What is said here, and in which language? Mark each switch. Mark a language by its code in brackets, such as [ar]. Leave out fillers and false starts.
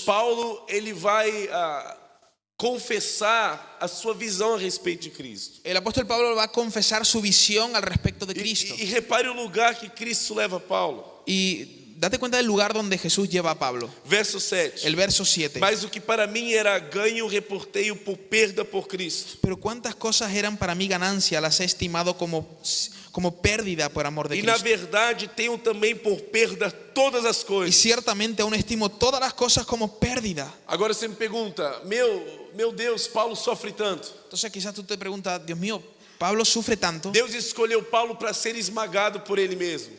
[pt] Paulo ele vai confessar a sua visão a respeito de Cristo. [es] el apóstol Pablo va a confesar su visión al respecto de Cristo. [pt] E repare o lugar que Cristo leva Paulo. [es] Y date cuenta del lugar donde Jesús lleva a Pablo. [pt] Verso 7. [es] El verso 7. [pt] Mas o que para mim era ganho, reportei por perda por Cristo. [es] Pero cuántas cosas eran para mí ganancia, las he estimado como pérdida por amor de [pt] E na [es] Cristo. [pt] verdade tenho também por perda todas as [es] Y [pt] coisas. [es] ciertamente aún estimo todas las cosas como pérdida. [pt] Agora você me pergunta, meu Deus, Paulo sofre tanto. [es] Entonces quizás tú te preguntas, Dios mío, Pablo sufre tanto. [pt] Deus escolheu Paulo para ser esmagado por ele mesmo.